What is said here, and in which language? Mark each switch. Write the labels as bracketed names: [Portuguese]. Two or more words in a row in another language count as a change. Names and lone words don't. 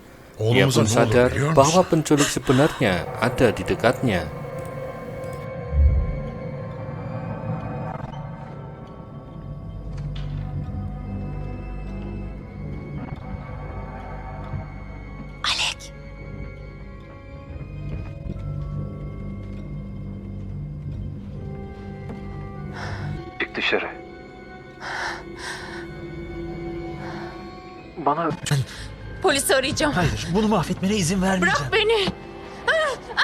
[Indonesian] Ia pun sadar bahwa penculik sebenarnya ada di dekatnya. [Turkish] Alek. Çık dışarı. Bana... Polisi arayacağım. Hayır, bunu mahvetmene izin vermeyeceğim.